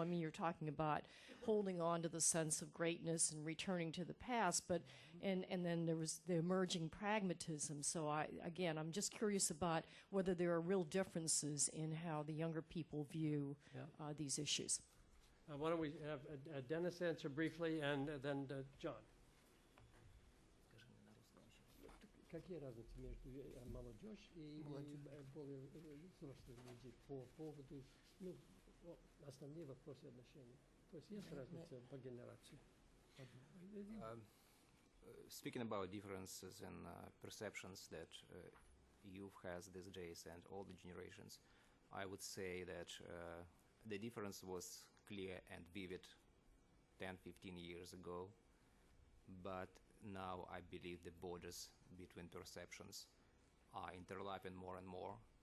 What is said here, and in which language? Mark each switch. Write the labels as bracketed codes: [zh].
[en] I mean, you're talking about holding on to the sense of greatness and returning to the past, but and then there was the emerging pragmatism. So I'm just curious about whether there are real differences in how the younger people view these issues. Why don't we have Dennis answer briefly, and then John. [ru] Какие разницы между молодежь и более взрослыми людьми по поводу, основные вопросы отношений? То есть есть разница по генерации? [en] Speaking about differences in perceptions that youth has these days and all the generations, I would say that the difference was clear and vivid 10, 15 years ago, but now I believe the borders between perceptions are interlapping more and more.